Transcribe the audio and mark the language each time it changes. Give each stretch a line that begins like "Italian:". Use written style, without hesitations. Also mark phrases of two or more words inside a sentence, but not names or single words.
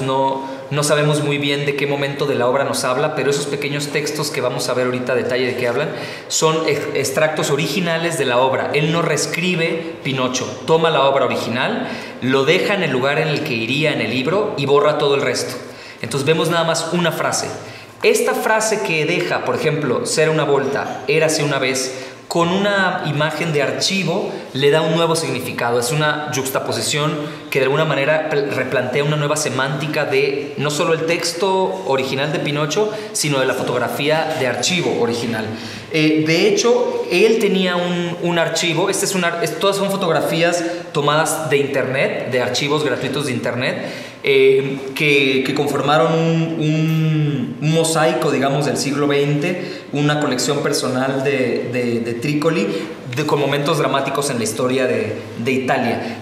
Spanish: No sabemos muy bien de qué momento de la obra nos habla, pero esos pequeños textos que vamos a ver ahorita, detalle de qué hablan, son extractos originales de la obra. Él no reescribe Pinocho, toma la obra original, lo deja en el lugar en el que iría en el libro y borra todo el resto. Entonces vemos nada más una frase. Esta frase que deja, por ejemplo,
Italian: «C'era una volta,
Spanish: érase una vez», con una imagen de archivo le da un nuevo significado. Es una juxtaposición que de alguna manera replantea una nueva semántica de no solo el texto original de Pinocho, sino de la fotografía de archivo original. De hecho, él tenía un archivo, todas son fotografías tomadas de internet, de archivos gratuitos de internet, que conformaron un mosaico, digamos, del siglo XX, una colección personal de Tricoli, con momentos dramáticos en la historia de Italia.